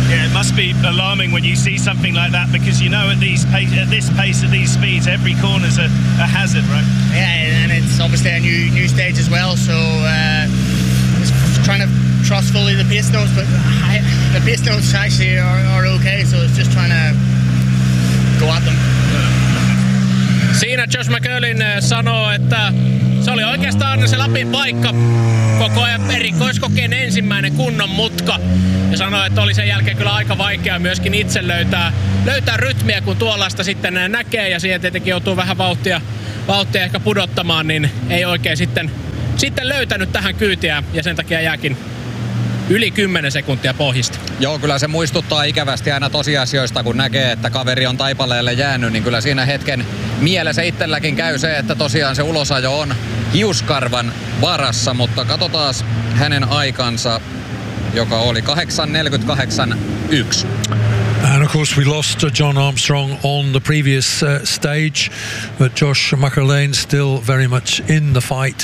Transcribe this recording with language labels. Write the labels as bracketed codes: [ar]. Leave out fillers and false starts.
[en] Yeah, it must be alarming when you see something like that because you know at this pace, at these speeds, every corner's a hazard, right? Yeah, and it's obviously a new stage as well, so just trying to trust fully the pace notes, but the pace notes actually are okay, so it's just trying to go at them. [fi] Siinä Josh McCurlin sanoo, että se oli oikeastaan se Lapin paikka, koko ajan erikoiskokeen ensimmäinen kunnon mutka. Ja sanoi, että oli sen jälkeen kyllä aika vaikea myöskin itse löytää rytmiä, kun tuollaista sitten näkee. Ja siihen tietenkin joutuu vähän vauhtia ehkä pudottamaan, niin ei oikein sitten sitten löytänyt tähän kyytiä ja sen takia jääkin yli 10 sekuntia pohjista. Joo, kyllä se muistuttaa ikävästi aina tosiasioista, kun näkee, että kaveri on taipaleelle jäänyt, niin kyllä siinä hetken mielessä itselläkin käy se, että tosiaan se ulosajo on hiuskarvan varassa, mutta katsotaas hänen aikansa, joka oli 8.48.1. [en] And of course we lost John Armstrong on the previous stage, but Josh McElhain still very much in the fight.